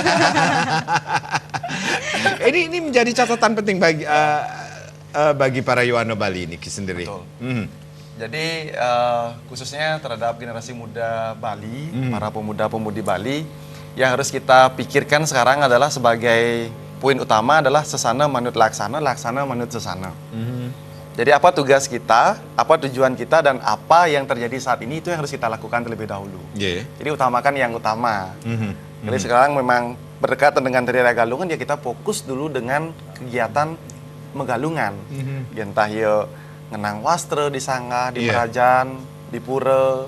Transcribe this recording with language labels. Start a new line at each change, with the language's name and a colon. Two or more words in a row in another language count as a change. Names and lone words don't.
Indonesian: Ini menjadi catatan penting bagi para Yohana Bali ini sendiri. Betul. Jadi khususnya terhadap generasi muda Bali, para pemuda-pemudi Bali, yang harus kita pikirkan sekarang adalah sebagai poin utama adalah
Balinese: sesana manut laksana, laksana manut sesana.
Indonesian: Jadi apa tugas kita, apa tujuan kita, dan apa yang terjadi saat ini itu yang harus kita lakukan terlebih dahulu. Jadi utamakan yang utama. Jadi sekarang memang berdekatan dengan Hari Raya Galungan, ya kita fokus dulu dengan kegiatan megalungan. Entah ya
Balinese: ngenang wastra
Indonesian: di Sangga, di Merajan, di pura.